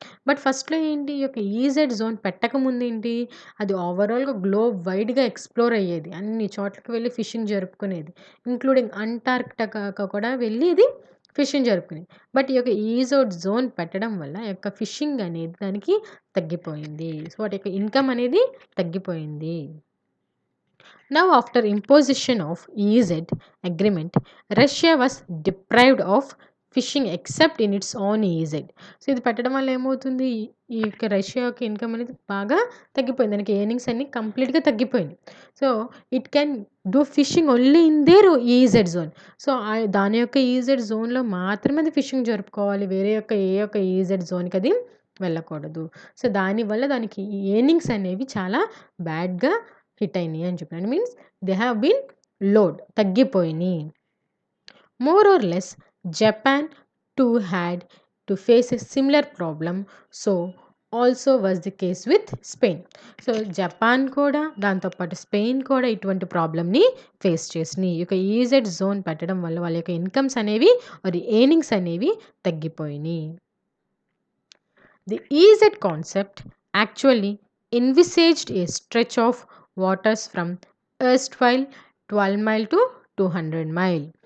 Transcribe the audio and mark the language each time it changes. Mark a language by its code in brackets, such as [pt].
[te] But ఫస్ట్‌లో ఏంటి ఈ యొక్క ఈజెడ్ జోన్ పెట్టకముందేంటి అది ఓవరాల్‌గా గ్లోబ్ వైడ్‌గా ఎక్స్‌ప్లోర్ అయ్యేది. అన్ని చోట్లకి వెళ్లి ఫిషింగ్ జరుపుకునేది. ఇంక్లూడింగ్ అంటార్క్టికా కూడా వెళ్లి ఇది ఫిషింగ్ జరుపుకునేది. బట్ ఈ యొక్క ఈజోడ్ జోన్ పెట్టడం వల్ల ఈ యొక్క ఫిషింగ్ అనేది దానికి తగ్గిపోయింది. సో, వాటి యొక్క ఇన్‌కమ్ అనేది తగ్గిపోయింది. [en] Now, after imposition of EEZ agreement, Russia was deprived of fishing except in its own EEZ. [te] So, ఇది పెట్టడం వల్ల ఏమవుతుంది ఈ యొక్క రష్యా యొక్క ఇన్కమ్ అనేది బాగా తగ్గిపోయింది. దానికి ఎర్నింగ్స్ అన్నీ కంప్లీట్‌గా తగ్గిపోయినాయి. So, [en] It can do fishing only in their EEZ zone. [te] So, దాని యొక్క ఈజెడ్ జోన్‌లో మాత్రమే అది ఫిషింగ్ జరుపుకోవాలి. వేరే యొక్క ఏ యొక్క ఈజెడ్ జోన్‌కి అది వెళ్ళకూడదు. సో, దానివల్ల దానికి ఎర్నింగ్స్ అనేవి చాలా బ్యాడ్‌గా హిట్ అయినాయి అని చెప్పాను. [en] means they have been load [te] తగ్గిపోయినాయి. [en] More or less Japan too had to face a similar problem. [te] So [en] Also was the case with Spain. [te] So Japan కూడా దాంతోపాటు స్పెయిన్ కూడా ఇటువంటి ప్రాబ్లమ్ని ఫేస్ చేసినాయి. ఈ యొక్క ఈజెడ్ జోన్ పెట్టడం వల్ల వాళ్ళ యొక్క ఇన్కమ్స్ అనేవి మరి ఎర్నింగ్స్ అనేవి తగ్గిపోయినాయి. [en] The EEZ concept actually envisaged a stretch of waters from erstwhile 12 mile to 200 mile.